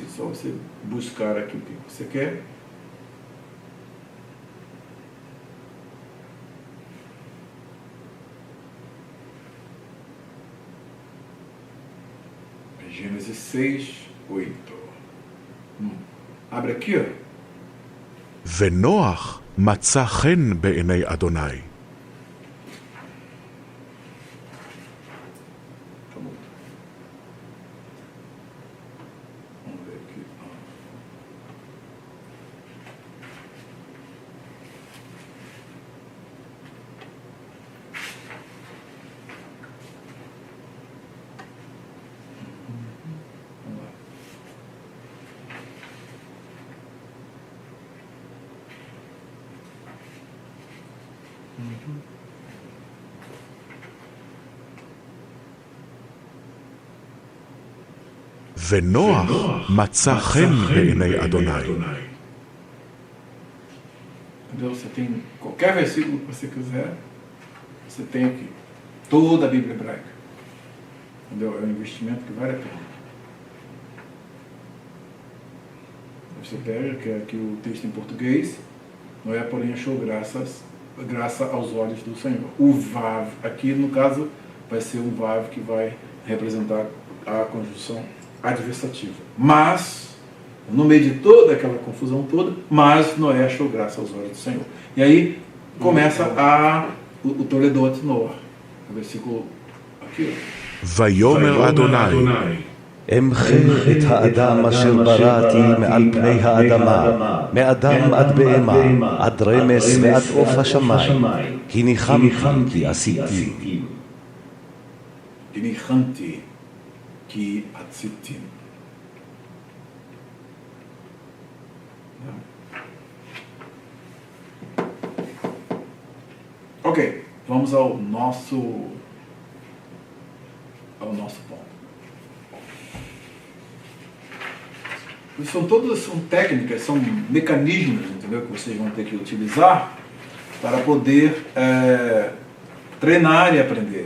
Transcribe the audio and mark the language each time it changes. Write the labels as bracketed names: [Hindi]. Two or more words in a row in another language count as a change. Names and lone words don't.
[Portuguese] É só você buscar aqui o que você quer. Gênesis 6, 8. abre aqui, ó. [Hebrew] ונוח מצא חן בעיני אדוני. [Portuguese] Tá bom. Vamos ver aqui. Vamos lá. [Hebrew] ונוח מצא חן בעיני אדוני. [Portuguese] Entendeu? Você tem qualquer versículo que você quiser, você tem aqui. Toda a Bíblia hebraica. Entendeu? É um investimento que vale a pena. Você pega, que é aqui o texto em português, Noé, porém, achou graça aos olhos do Senhor. O Vav, aqui no caso, vai ser um Vav que vai representar a conjunção adversativa. Mas, no meio de toda aquela confusão toda, mas Noé achou graça aos olhos do Senhor. E aí começa o Toledot Noah, o versículo aqui. [Hebrew] ויאמר אדוני, אמחה את האדם אשר בראתי מעל פני האדמה, מאדם עד בהמה, עד רמס ועד עוף השמיים, כי ניחמתי כי עשיתי. ניחמתי כי עשיתי. [Portuguese] Ok, vamos ao nosso ponto. São técnicas, são mecanismos, entendeu, que vocês vão ter que utilizar para poder treinar e aprender.